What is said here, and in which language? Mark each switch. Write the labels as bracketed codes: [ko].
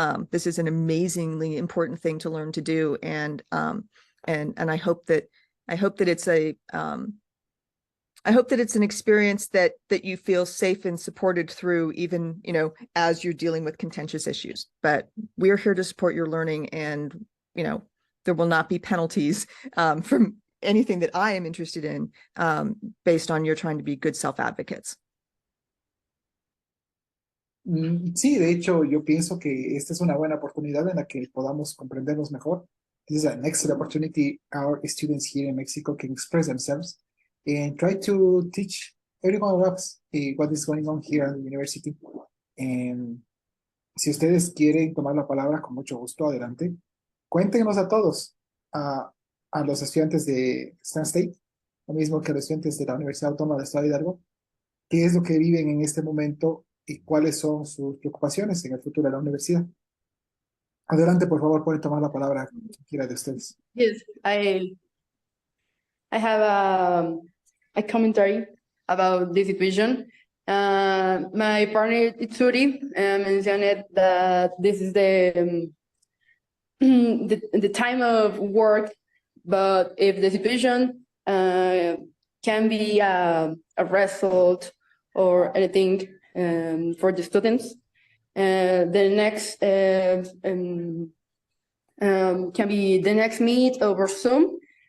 [en] This is an amazingly important thing to learn to do. And I hope that it's I hope that it's an experience that you feel safe and supported through, even, you know, as you're dealing with contentious issues. But we're here to support your learning, and, you know, there will not be penalties from anything that I am interested in based on your trying to be good self-advocates. [es] Sí, de hecho, yo pienso que esta es una buena oportunidad en la que podamos comprendernos mejor. [en] This is an excellent opportunity. Our students here in Mexico can express themselves and try to teach everyone else what is going on here at the university. [es] And si ustedes quieren tomar la palabra, con mucho gusto, adelante. Cuéntenos a todos, a los estudiantes de Stan State, lo mismo que a los estudiantes de la Universidad Autónoma del Estado de Hidalgo, qué es lo que viven en este momento y cuáles son sus preocupaciones en el futuro de la universidad. Adelante, por favor, pueden tomar la palabra cualquiera de ustedes. [en] Yes, I have a commentary about this situation. My partner Itsuri mentioned that this is the time of work, but if the situation can be a result or anything for the students, the next can be the next meet over Zoom.